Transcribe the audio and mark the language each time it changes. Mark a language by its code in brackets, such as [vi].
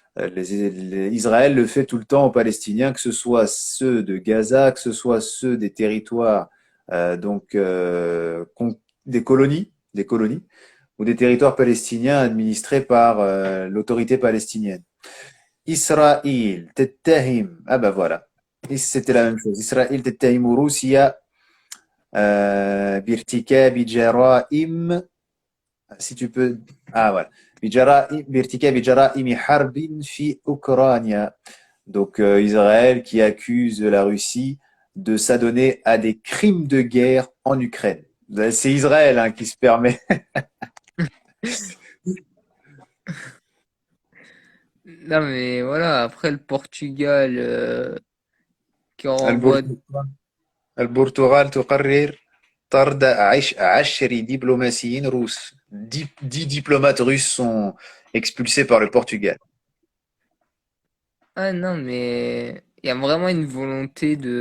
[fr] Israël le fait tout le temps aux Palestiniens, que ce soit ceux de Gaza, que ce soit ceux des territoires, donc des colonies, ou des territoires palestiniens administrés par l'autorité palestinienne. Israël [ar] تتهم [fr] ah bah voilà, c'était la même chose. [ar] Israël تتهم روسيا بارتكاب جرائم, [fr] si tu peux, ah voilà, [ar] بارتكاب جرائم حرب في أوكرانيا. [fr] Donc Israël qui accuse la Russie de s'adonner à des crimes de guerre en Ukraine. C'est Israël hein, qui se permet. non mais voilà, après le Portugal qui renvoie [ar] البرتغال البرتغال تقرر طرد 10 [fr] diplomaties russes. 10 diplomates russes sont expulsés par le Portugal. ah non mais il y a vraiment une volonté